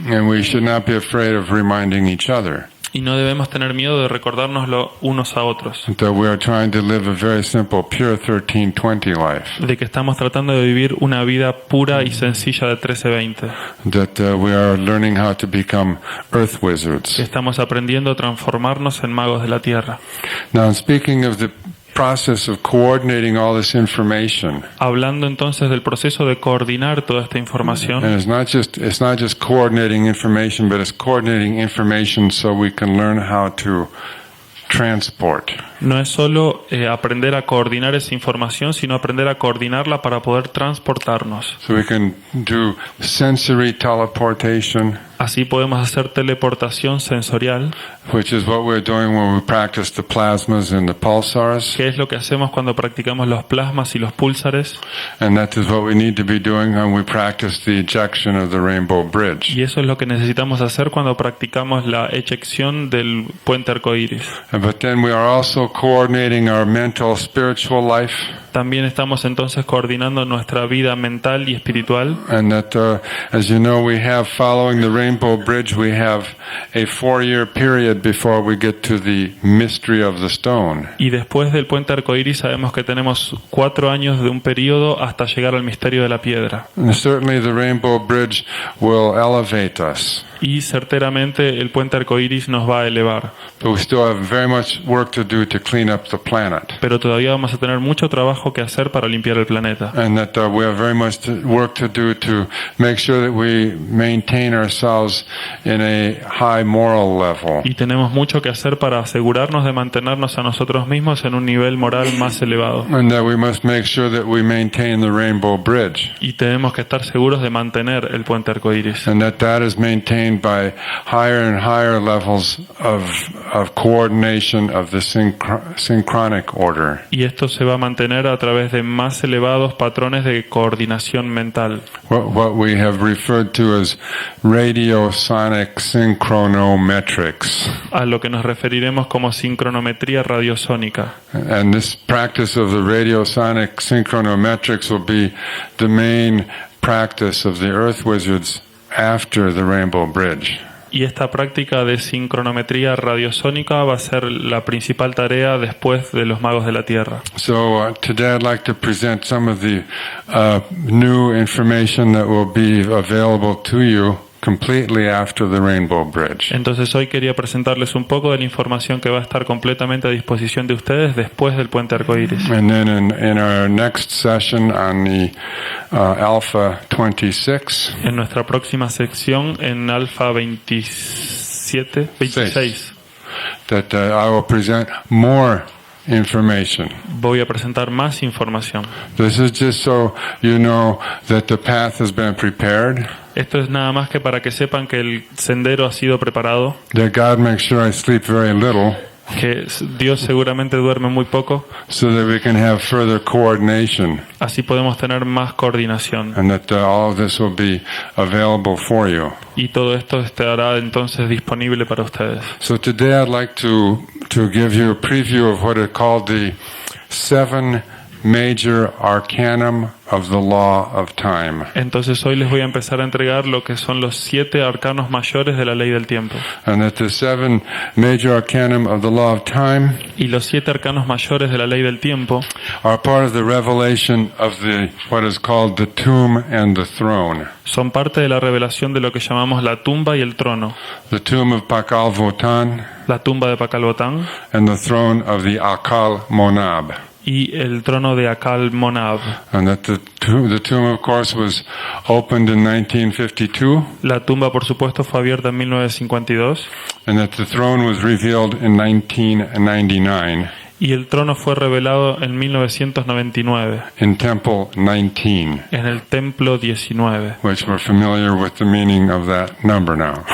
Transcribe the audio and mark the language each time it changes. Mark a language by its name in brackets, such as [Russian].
[English] And we should not be afraid of reminding each other [Spanish] Y no debemos tener miedo de recordárnoslo unos a otros. [English] that we are trying to live a very simple, pure 1320 life. [Spanish] De que estamos tratando de vivir una vida pura y sencilla de 1320. [English] That we are learning how to become earth wizards. [Spanish] Que estamos aprendiendo a transformarnos en magos de la tierra. [English] Now, speaking of the process of coordinating all this information, [Spanish] Hablando entonces del proceso de coordinar toda esta información. [English] and it's not just coordinating information, but it's coordinating information so we can learn how to transport. [Spanish] No es solo aprender a coordinar esa información, sino aprender a coordinarla para poder transportarnos. [English] So we can do sensory teleportation, [Spanish] Así podemos hacer teleportación sensorial, [English] which is what we're doing when we practice the plasmas and the pulsars. [Spanish] que es lo que hacemos cuando practicamos los plasmas y los púlsares. [English] And that is what we need to be doing when we practice the ejection of the Rainbow Bridge. [Spanish] Y eso es lo que necesitamos hacer cuando practicamos la eyección del puente arcoíris. [English] But then we are also coordinating our mental, spiritual life. [Spanish] También estamos entonces coordinando nuestra vida mental y espiritual. [English] And that, as you know, we have, following the Rainbow Bridge, we have a 4-year period before we get to the mystery of the stone. [Spanish] Y después del puente arcoíris sabemos que tenemos 4 años de un periodo hasta llegar al misterio de la piedra. [English] And certainly the Rainbow Bridge will elevate us. [Spanish] Y certeramente el puente arcoíris nos va a elevar. [English] But we still have very much work to do to clean up the planet. [Spanish] Pero todavía vamos a tener mucho trabajo trabajo que hacer para limpiar el planeta. [English] And that we have very much work to do to make sure that we maintain ourselves in a high moral level. [Spanish] Y tenemos mucho que hacer para asegurarnos de mantenernos a nosotros mismos en un nivel moral más elevado. [English] And that we must make sure that we maintain the Rainbow Bridge. [Spanish] Y tenemos que estar seguros de mantener el puente arcoíris. [English] And that is maintained by higher and higher levels of coordination of the synchronic order. [Spanish] Y esto se va a mantener a través de más elevados patrones de coordinación mental. [English] What we have referred to as radiosonic synchronometrics. [Spanish] A lo que nos referiremos como sincronometría radiosónica. [English] And this practice of the radiosonic synchronometrics will be the main practice of the Earth Wizards after the Rainbow Bridge. [Spanish] Y esta práctica de sincronometría radiosónica va a ser la principal tarea después de los magos de la Tierra. [English] So today I'd like to present some of the new information that will be available to you completely after the Rainbow Bridge. [Spanish] Entonces hoy quería presentarles un poco de la información que va a estar completamente a disposición de ustedes después del puente arcoíris. [English] And then in our next session on the Alpha 26, [Spanish] En nuestra próxima sección en Alfa 26, [English] that I will present more information. [Spanish] voy a presentar más información. [English] This is just so you know that the path has been prepared, [Spanish] Esto es nada más que para que sepan que el sendero ha sido preparado, [English] that God makes sure I sleep very little, [Spanish] que Dios seguramente duerme muy poco, [English] so that we can have further coordination, [Spanish] así podemos tener más coordinación. [English] and that all of this will be available for you. [Spanish] Y todo esto estará entonces disponible para ustedes. [English] So today I'd like to give you a preview of what is called the 7 major arcanum of the law of time. [Spanish] Entonces hoy les voy a empezar a entregar lo que son los 7 arcanos mayores de la ley del tiempo. [English] And that the 7 major arcanum of the law of time [Spanish] Y los 7 arcanos mayores de la ley del tiempo [English] are part of the revelation of the what is called the tomb and the throne. [Spanish] son parte de la revelación de lo que llamamos la tumba y el trono. [English] The tomb of Pakal Votan [Spanish] La tumba de Pakalbotán [English] and the throne of the Akal Monab. [Spanish] y el trono de Akal Monab. [English] And that the tomb of course was opened in 1952, [Spanish] La tumba, por supuesto, fue abierta en 1952 [English] and that the throne was revealed in 1999 [Spanish] y el trono fue revelado en 1999 [English] in Temple 19, [Spanish] en el Templo 19, [English] which we're familiar with the meaning of that number now.